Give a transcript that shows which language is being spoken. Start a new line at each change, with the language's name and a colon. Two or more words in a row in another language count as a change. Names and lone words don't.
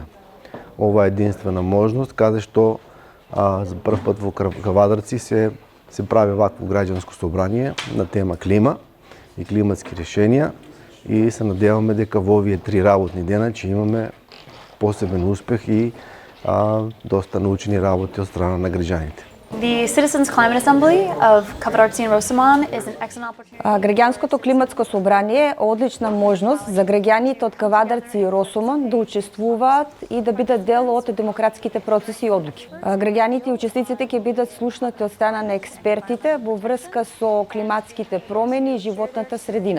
Macedonian: Ова е единствена можност каде што за прв пат во Кавадарци се прави вакво граѓанско собрание на тема клима и климатски решенија и се надеваме дека во овие 3 работни дена ќе имаме посебен успех и доста научни работи од страна на граѓаните.
English: The Citizens Climate Assembly of Kavadarci and Rosamond is an excellent opportunity.
Macedonian: Граѓанското климатско собрание е одлична можност за граѓаните од Кавадарци и Росомон да учествуваат и да бидат дел од демократските процеси и одлуки. Граѓаните и учесниците ќе бидат слушнати од страна на експертите во врска со климатските промени и животната средина.